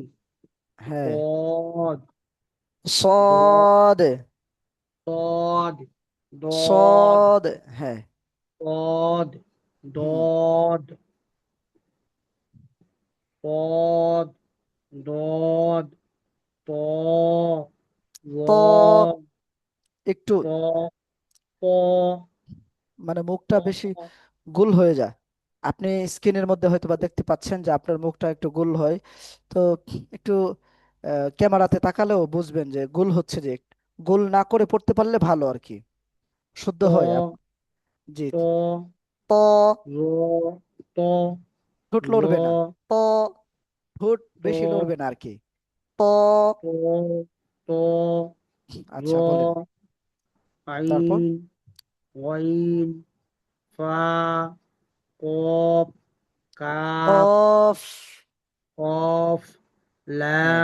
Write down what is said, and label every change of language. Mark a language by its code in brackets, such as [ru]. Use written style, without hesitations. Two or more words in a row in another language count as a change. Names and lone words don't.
[bn] হ্যাঁ। কদ দ সদ। দদ দদ সদ। হ্যাঁ। দদ হুম। দদ দদ দদ ত ত ল একটু ত প মানে মুখটা বেশি প গোল হয়ে যায়। আপনি স্ক্রিনের মধ্যে হয়তো বা দেখতে পাচ্ছেন যে আপনার মুখটা একটু গোল হয়। তো একটু ক্যামেরাতে তাকালেও বুঝবেন যে গোল হচ্ছে, যে গোল না করে পড়তে পারলে ভালো আর কি, শুদ্ধ হয় ত জি। ত ত র ত ঠোঁট র লড়বে না। ত ঠোঁট ত বেশি নড়বে না আর কি। ত। ত ত আচ্ছা বলেন। র তারপর [ar] عين غين فاء قاف كاف কফ। কফ [bn] হ্যাঁ,